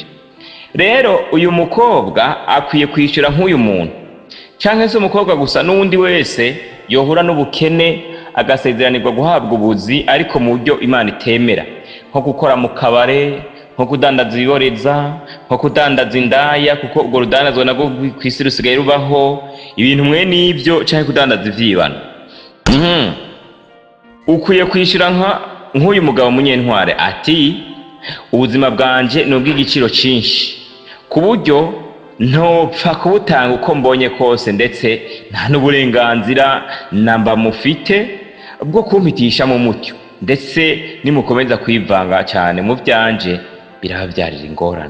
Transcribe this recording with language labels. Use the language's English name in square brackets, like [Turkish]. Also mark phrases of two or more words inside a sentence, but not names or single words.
[Rundi] Rero uyu mukobwa akwiye kwishyura nk'uyu muntu, canke se umukobwa gusa n'uwundi wese yohura n'ubukene agasezeranirwa guhabwa ubuzi ariko mu buryo Imana itemera, nko gukora mu kabare, nko kudandaza ibiboreza, nko kudandaza indaya, kuko ubwo rudandazwa nabwo kw'isi rusigaye rubaho, ibintu mwe n'ibyo, canke kudandaza ivyibano. Ukwiye kwishyura nk'uyu mugabo Munyentwari ati ubuzima bwanje ni ubw'igiciro cyinshi, ku buryo ntopfa kubutanga uko mbonye kose, ndetse nta n'uburenganzira namba mufite bwo kumpitisha mu mucyo, ndetse nimukomeza kwivanga cyane mu byanje birababyarira ingorane.